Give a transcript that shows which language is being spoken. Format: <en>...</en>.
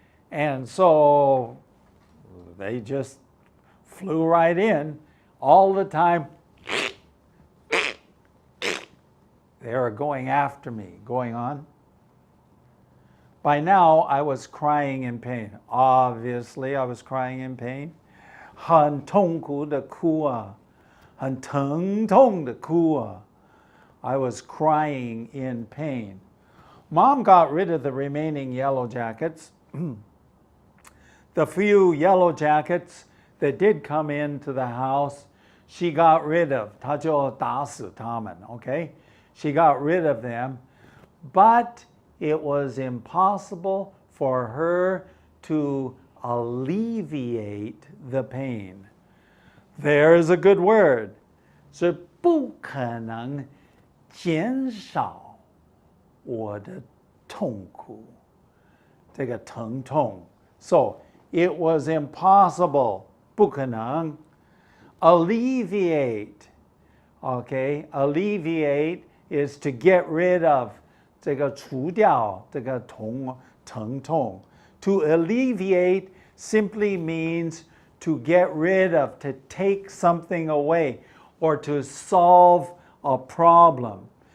<en>And so they just flew right in all the time. They were going after me. Going on. By now, I was crying in pain. Obviously, I was crying in pain.</en> <zh>很痛苦的哭啊，很疼痛的哭啊。</zh> <en>I was crying in pain. Mom got rid of the remaining yellow jackets. The few yellow jackets that did come into the house, she got rid of.</en> <zh>她就打死他们,</zh> <en>okay? She got rid of them, but it was impossible for her to alleviate the pain. There's a good word.</en> <zh>是不可能减少我的痛苦，这个疼痛。</zh> <en>So it was impossible.</en> <zh>不可能</zh> <en>alleviate. Okay, alleviate is to get rid of.</en> <zh>这个除掉这个疼痛。</zh> <en>To alleviate simply means to get rid of, to take something away, or to solve a problem.</en>